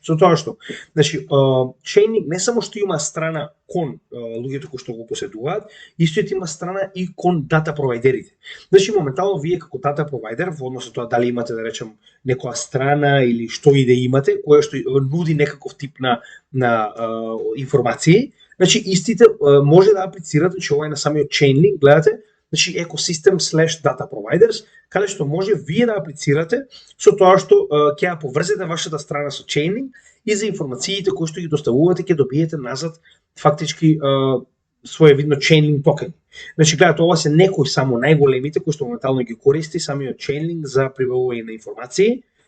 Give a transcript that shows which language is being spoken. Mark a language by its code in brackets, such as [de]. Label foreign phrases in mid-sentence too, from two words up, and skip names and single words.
[mk] Со тоа што, значи, Chainlink не само што има страна кон луѓето кои што го поседуваат, истиот има страна и кон дата провайдерите. Значи, моментално вие како [en] data provider, [mk] во однос на тоа дали имате да речем некоја страна или што и да имате, која што нуди некаков тип на информации, значи истите може да аплицирате, че ова е на самиот Chainlink, гледате, значи [en] ecosystem/data providers, [mk] каде што може вие да аплицирате со тоа што ќе ја поврзете вашата страна со Chainlink и за информациите кои што ги доставувате ќе добиете назад фактички своевидно Chainlink токени. Значи гледате, ова се некои само најголемите кои што моментално ги користи самиот Chainlink за прибавување на информации.